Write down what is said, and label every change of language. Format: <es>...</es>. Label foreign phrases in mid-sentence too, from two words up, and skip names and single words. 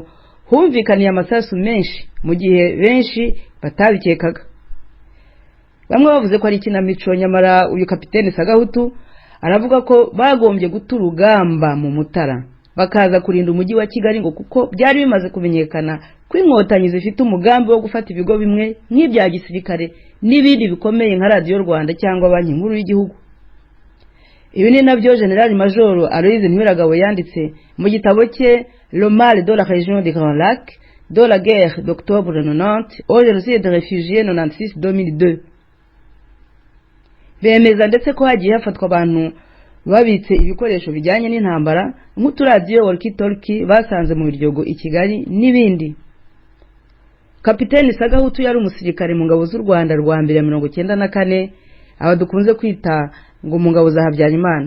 <rw>humvikaniye amasasu menshi mu gihe benshi batabikekaga bamwe bavuze ko ari ikinamico nyamara uyu kapiteni Sagahutu aravuga ko bagombye guturugamba mu Mutara bakaza kurinda umujyi wa Kigali ngo kuko byari bimaze kumenyekana ko inkotanyi zifite umugambi wo gufata ibigo bimwe nk'ibya gisirikare n'ibindi bikomeye nka Radio Rwanda cyangwa banki nkuru y'igihugu. Ibi ni nabyo</rw> <en>General Major</en> <rw>Aloys Ntimiragabo yanditse mu gitabo cye Le mal de la région des Grands Lacs de la guerre d'octobre 90 au génocide des réfugiés 96-2002. Bemeza ndetse ko hagiye hafatwa abantu babitse ibikoresho bijyanye n'intambara nk'uturadiyo walkie-talkie basanze mu biryogo i Kigali n'ibindi. Kapiteni Sagahutu yari umusirikare mu ngabo z'u Rwanda rwa mbere 1994 abadukunze kwita ngo mu ngabo za Habyarimana.</rw>